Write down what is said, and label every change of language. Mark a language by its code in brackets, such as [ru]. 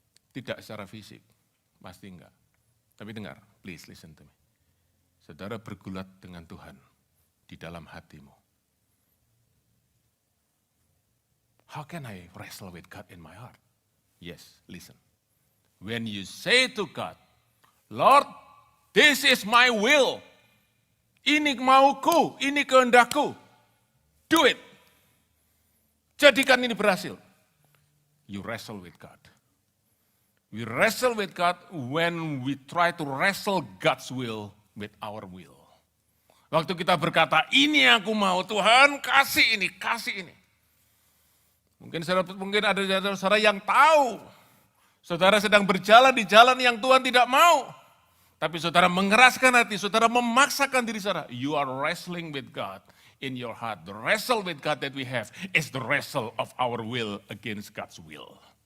[id] Tidak secara fisik, pasti enggak. Tapi dengar, [en] please listen to me. [id] Saudara bergulat dengan Tuhan di dalam hatimu. [en] How can I wrestle with God in my heart? Yes, listen. When you say to God, Lord, this is my will. [id] Ini mauku, ini kehendakku. [en] Do it. [id] Jadikan ini berhasil. [en] You wrestle with God. We wrestle with God when we try to wrestle God's will with our will. [id] Waktu kita berkata, ini yang aku mau, Tuhan kasih ini, kasih ini. Mungkin ada saudara yang tahu, saudara sedang berjalan di jalan yang Tuhan tidak mau. Tapi saudara mengeraskan hati, saudara memaksakan diri saudara. [en] You are wrestling with God in your heart. The wrestle with God that we have is the wrestle of our will against God's will.